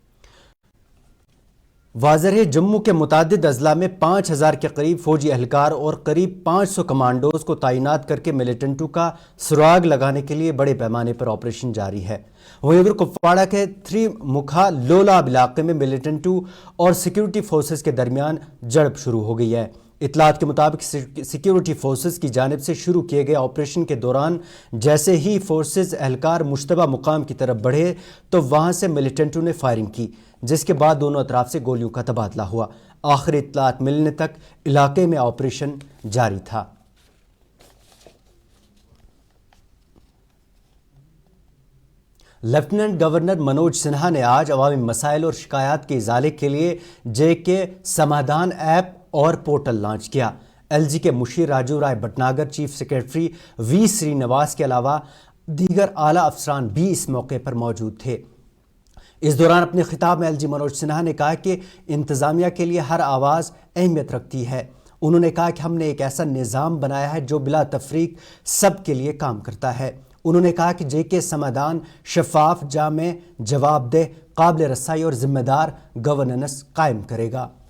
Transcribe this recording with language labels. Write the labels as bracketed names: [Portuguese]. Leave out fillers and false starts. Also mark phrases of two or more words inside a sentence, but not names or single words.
[Urdu] واضح ہے، جموں کے متعدد اضلاع میں 5,000 کے قریب فوجی اہلکار اور قریب 500 کمانڈوز کو تعینات کر کے ملیٹنٹوں کا سراغ لگانے کے لیے بڑے پیمانے پر آپریشن جاری ہے. وہیں ادھر کپواڑہ کے ترمکھا لولاب علاقے میں ملیٹنٹوں اور [English] security forces [Urdu] کے درمیان جھڑپ شروع ہو گئی ہے. اطلاعات کے مطابق [English] security forces [Urdu] کی جانب سے شروع کیے گئے آپریشن کے دوران جیسے ہی فورسز اہلکار مشتبہ مقام کی طرف بڑھے تو وہاں سے ملیٹنٹوں نے فائرنگ کی، جس کے بعد دونوں اطراف سے گولیوں کا تبادلہ ہوا۔ آخری اطلاعات ملنے تک علاقے میں آپریشن جاری تھا۔ لیفٹیننٹ گورنر منوج سنہا نے آج عوامی مسائل اور شکایات کے ازالے کے لیے جے کے سمادھان ایپ اور پورٹل لانچ کیا۔ ایل جی کے مشیر راجو رائے بھٹناگر، چیف سیکرٹری وی سری نواس کے علاوہ دیگر اعلیٰ افسران بھی اس موقع پر موجود تھے۔ اس دوران اپنے خطاب میں ایل جی منوج سنہا نے کہا کہ انتظامیہ کے لیے ہر آواز اہمیت رکھتی ہے۔ انہوں نے کہا کہ ہم نے ایک ایسا نظام بنایا ہے جو بلا تفریق سب کے لیے کام کرتا ہے۔ انہوں نے کہا کہ جے کے سمادھان شفاف، جامع، جواب دہ، قابل رسائی اور ذمہ دار گورننس قائم کرے گا۔